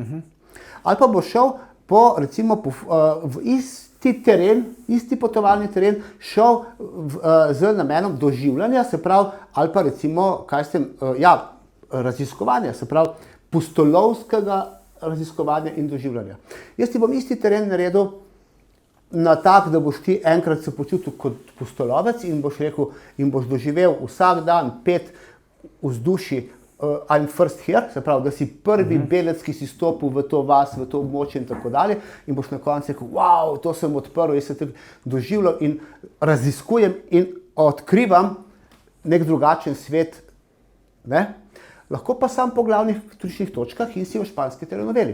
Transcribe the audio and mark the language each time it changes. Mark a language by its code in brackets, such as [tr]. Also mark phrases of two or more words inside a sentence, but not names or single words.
[sl] Ali pa bo šel recimo v isti teren, isti potovalni teren, šel z namenom doživljanja, se pravi, ali pa recimo, raziskovanja, se pravi, pustolovskega raziskovanja in doživljanja. Jaz ti bom isti teren naredil na tak, da boš ti enkrat se počutil kot pustolovec in boš rekel, in boš doživel vsak dan 5 vzdušij [en] I'm first here, [sl] se pravi, da si prvi belec, ki si stopil v to vas, v to območje in tako dalje, in boš na koncu rekel, wow, to sem odprl, jaz se doživljam in raziskujem in odkrivam nek drugačen svet, ne? Lahko pa sam po glavnih turističnih točkah in si v španski telenoveli.